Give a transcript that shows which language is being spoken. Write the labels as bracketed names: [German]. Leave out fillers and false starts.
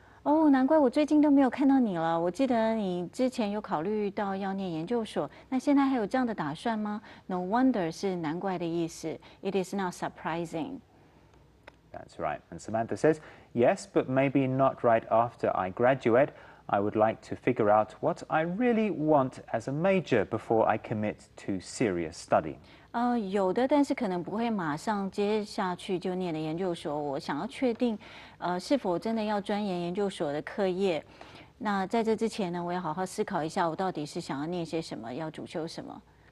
[Chinese] 哦，难怪我最近都没有看到你了。我记得你之前有考虑到要念研究所，那现在还有这样的打算吗 ？ [English] No wonder [Chinese] 是难怪的意思。 [English] It is not surprising. That's right. And Samantha says, "Yes, but maybe not right after I graduate. I would like to figure out what I really want as a major before I commit to serious study." [Chinese] 有的，但是可能不会马上接下去就念的研究所。我想要确定，是否真的要钻研研究所的课业。那在这之前呢，我要好好思考一下，我到底是想要念些什么，要主修什么。